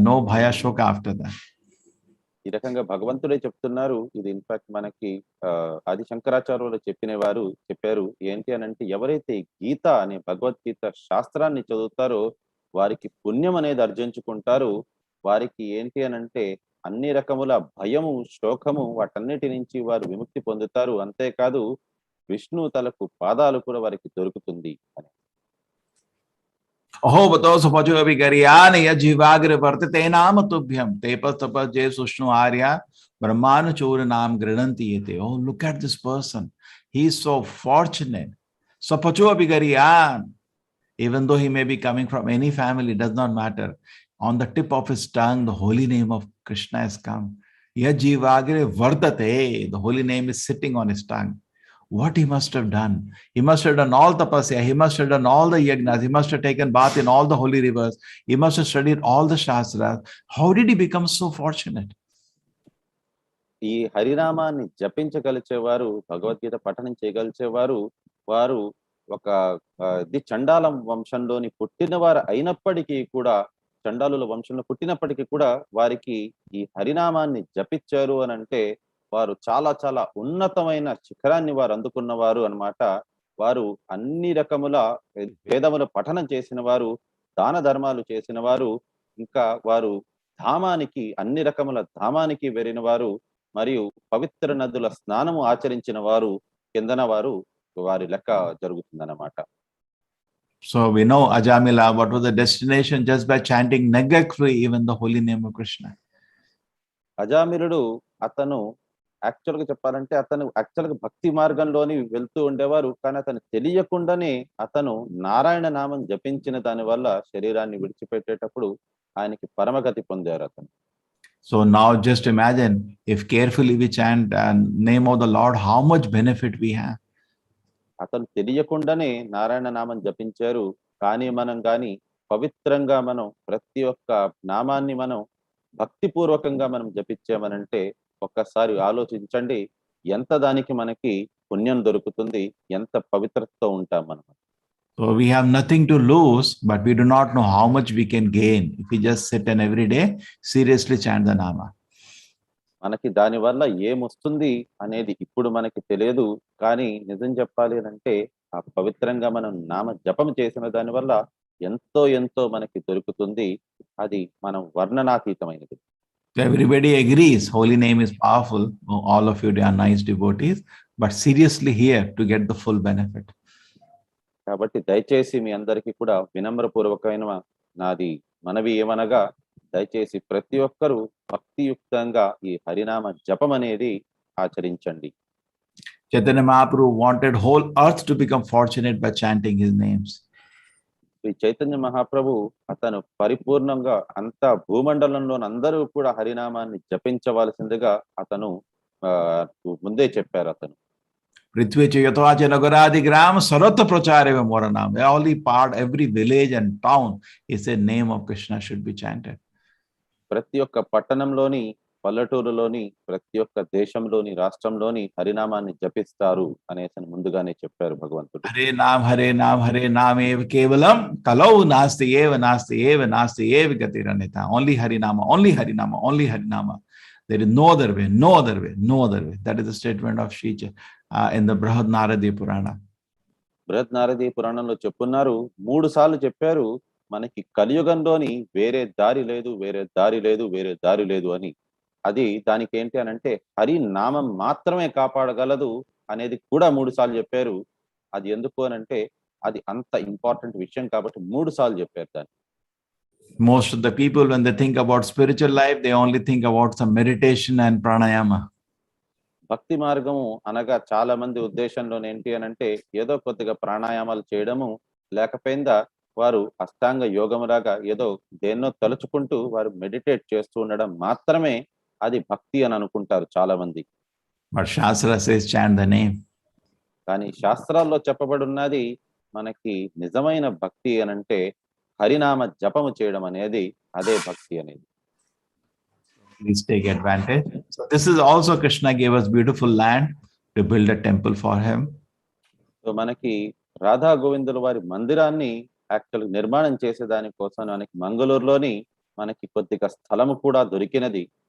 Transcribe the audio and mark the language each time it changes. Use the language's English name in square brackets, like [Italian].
[English] No bhaya shoka after that. [Telugu] ఈ రకంగా భగవంతుడే చెప్తున్నారు. ఇది ఇన్ఫాక్ట్ మనకి ఆది శంకరాచార్యులు చెప్పారు ఏంటి అని అంటే, ఎవరైతే గీత అనే భగవద్గీత శాస్త్రాన్ని చదువుతారో వారికి పుణ్యం అనేది అర్జించుకుంటారు. వారికి ఏంటి అని అంటే అన్ని రకముల భయము, శోకము వాటన్నిటి నుంచి వారు విముక్తి పొందుతారు. అంతేకాదు విష్ణు తలకు పాదాలు కూడా వారికి దొరుకుతుంది అని. [Sanskrit] अहो बतो सपजो अभिगरियान यजीवाग्र वर्तते नाम तुभ्यम तेपस तपस जय सुष्णु आर्या ब्रह्मानु चोर नाम गृणंति येते. [English] Oh, look at this person. He is so fortunate. [Sanskrit] Sapacho abhigariyan. [English] Even though he may be coming from any family, does not matter. On the tip of his tongue, the holy name of Krishna has come. [Sanskrit] Yajivagre vardate. [English] The holy name is sitting on his tongue. What he must have done. He must have done all tapasya. He must have done all the yagnas. He must have taken bath in all the holy rivers. He must have studied all the shastras. How did he become so fortunate? [Telugu] ఈ హరినామాన్ని జపించగలిచేవారు, భగవద్గీత పఠనం చేయగలిచేవారు, వారు ఒక చండాలం వంశంలోని పుట్టినవారు అయినప్పటికీ కూడా, చండాలుల వంశంలో పుట్టినప్పటికీ కూడా వారికి ఈ హరినామాన్ని జపించారు అని అంటే వారు చాలా చాలా ఉన్నతమైన శిఖరాన్ని వారు అందుకున్నవారు అన్నమాట. వారు అన్ని రకముల వేదముల పఠనం చేసిన వారు, దాన ధర్మాలు చేసిన వారు, ఇంకా వారు ధామానికి, అన్ని రకముల ధామానికి వెళ్ళిన వారు, మరియు పవిత్ర నదుల స్నానము ఆచరించిన వారు కిందన వారు వారి లెక్క జరుగుతుందన్నమాట. [English] So we know Ajamila, what was the destination just by chanting Nagakri, even the holy name of Krishna. [Telugu] అజామిలుడు అతను యాక్చువల్గా చెప్పాలంటే అతను యాక్చువల్గా భక్తి మార్గంలోని వెళ్తూ ఉండేవారు. కానీ అతను తెలియకుండానే అతను నారాయణ నామం జపించిన దాని వల్ల శరీరాన్ని విడిచిపెట్టేటప్పుడు ఆయనకి పరమగతి పొందారు అతను. [English] So now just imagine if carefully we chant name of the Lord, how much benefit we have. [Telugu] అతను తెలియకుండానే నారాయణ నామం జపించారు. కానీ మనం కానీ పవిత్రంగా మనం ప్రతి ఒక్క నామాన్ని మనం భక్తిపూర్వకంగా మనం జపించామనంటే ఒక్కసారి ఆలోచించండి, ఎంత దానికి మనకి పుణ్యం దొరుకుతుంది, ఎంత పవిత్రతతో ఉంటాం మనం. [English] So we have nothing to lose, but we do not know how much we can gain if we just sit and every day seriously chant the Nama. [Telugu] మనకి దానివల్ల ఏమొస్తుంది అనేది ఇప్పుడు మనకి తెలియదు. కానీ నిజం చెప్పాలి అంటే ఆ పవిత్రంగా మనం నామ జపం చేసిన దాని వల్ల ఎంతో ఎంతో మనకి దొరుకుతుంది. అది మనం వర్ణనాతీతమైనది. [English] Everybody agrees holy name is powerful. All of you are nice devotees, but seriously here to get the full benefit. [Telugu] కాబట్టి దయచేసి మీ అందరికీ కూడా వినమ్రపూర్వకమైన నాది మనవి ఏమనగా, దయచేసి ప్రతి ఒక్కరూ భక్తియుక్తంగా ఈ హరినామ జపం అనేది ఆచరించండి. [English] Chaitanya Mahaprabhu wanted whole earth to become fortunate by chanting his names. [Telugu] ఈ చైతన్య మహాప్రభు అతను పరిపూర్ణంగా అంతా భూమండలంలోని అందరూ కూడా హరినామాన్ని జపించవలసిందిగా అతను ముందే చెప్పారు. అతను [Sanskrit] Prithvi Chayatvacha Nagaradi Gram Sarata Prachareva Moranam. [English] Every part, every village and town is a name of Krishna should be chanted. [Telugu] ప్రతి ఒక్క పట్టణంలోని, పల్లెటూరులోని, ప్రతి ఒక్క దేశంలోని, రాష్ట్రంలోని హరినామాన్ని జపిస్తారు అనేసి ముందుగానే చెప్పారు భగవంతుడు. [Sanskrit] Hare Nam Eva Kevalam Kalau Nasti Eva Nasti Eva Gatiranita. [English] Only Harinama, only Harinama, only Harinama. There is no other way, no other way, no other way. That is the statement of Shri in the Brihad Naradi Purana. [Telugu] బృహద్ నారదీ పురాణంలో చెప్పున్నారు, 3 సార్లు చెప్పారు మనకి కలియుగంలోని వేరే దారి లేదు, వేరే దారి లేదు, వేరే దారి లేదు అని. అది దానికి ఏంటి అని అంటే హరి నామం మాత్రమే కాపాడగలదు అనేది కూడా 3 సార్లు చెప్పారు. అది ఎందుకు అని అంటే అది అంత ఇంపార్టెంట్ విషయం కాబట్టి 3 సార్లు చెప్పారు దాన్ని. [English] Most of the people, when they think about spiritual life, they only think about some meditation and pranayama. [Telugu] భక్తి మార్గము అనగా చాలా మంది ఉద్దేశంలో ఏంటి అని అంటే ఏదో కొద్దిగా ప్రాణాయామాలు చేయడము, లేకపోయిందా వారు అష్టాంగ యోగములాగా ఏదో దేన్నో తలుచుకుంటూ వారు మెడిటేట్ చేస్తూ ఉండడం మాత్రమే అది భక్తి అని అనుకుంటారు చాలా మంది. [English] But Shastra says chant the name. [Telugu] కానీ శాస్త్రాల్లో చెప్పబడి ఉన్నది మనకి నిజమైన భక్తి అని అంటే హరినామ జపము చేయడం అనేది అదే భక్తి అనేది. [English] Please take advantage. So this is also Krishna gave us beautiful land to build a temple for him. [Telugu] So మనకి రాధా గోవిందుల వారి మందిరాన్ని యాక్చువల్ నిర్మాణం చేసే దానికోసం మనకి మంగళూరులోని మనకి కొద్దిగా స్థలము కూడా దొరికినది.